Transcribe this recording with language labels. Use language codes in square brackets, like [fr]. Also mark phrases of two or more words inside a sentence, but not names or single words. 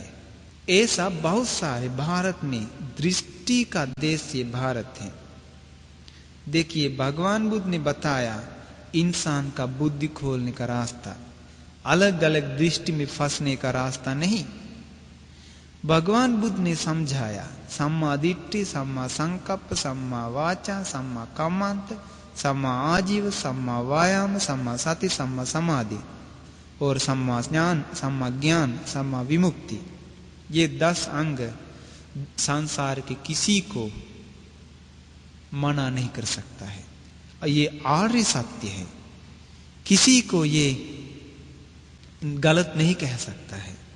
[hi] ऐसा बहुत सारे, भारत में दृष्टि का देश ये भारत है। देखिए, भगवान बुद्ध ने बताया इंसान का बुद्धि खोलने का रास्ता, अलग अलग दृष्टि में फंसने का रास्ता नहीं। भगवान बुद्ध ने समझाया [pi] सम्मा दिट्ठि, सम्मा संकल्प, सम्मा वाचा, सम्मा कम्मंत, सम्मा आजीव, सम्मा वायाम, सम्मा सति, सम्मा समाधि और सम्मा ज्ञान, सम्मा विमुक्ति। [hi] ये 10 अंग संसार के किसी को मना नहीं कर सकता है। ये आर्य सत्य है, किसी को ये गलत नहीं कह सकता है।